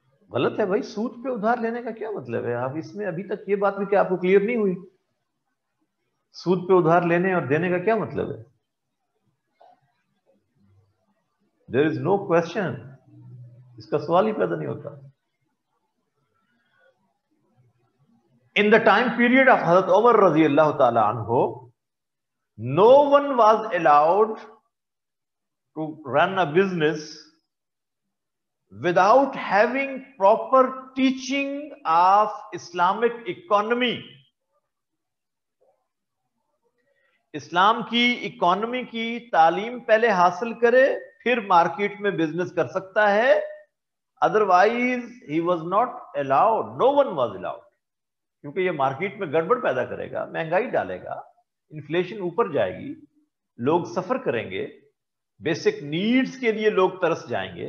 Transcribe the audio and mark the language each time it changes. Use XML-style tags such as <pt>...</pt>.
<ur>غلط ہے بھائی، سود پہ ادھار لینے کا کیا مطلب ہے؟ آپ اس میں ابھی تک یہ بات بھی کہ آپ کو کلیئر نہیں ہوئی، سود پہ ادھار لینے اور دینے کا کیا مطلب ہے؟</ur> <en>there is no question,</en> <ur>اس کا سوال ہی پیدا نہیں ہوتا.</ur> <en>In the time period of Hazrat Umar رضی اللہ تعالی عنہ, no one was allowed to run a business without having proper teaching of Islamic economy.</en> <ur>اسلام کی اکانومی کی تعلیم پہلے حاصل کرے پھر مارکیٹ میں بزنس کر سکتا ہے.</ur> <en>otherwise he was not allowed, no one was allowed,</en> <ur>کیونکہ یہ مارکیٹ میں گڑبڑ پیدا کرے گا, مہنگائی ڈالے گا, انفلیشن اوپر جائے گی, لوگ سفر کریں گے, بیسک نیڈز کے لیے لوگ ترس جائیں گے.</ur>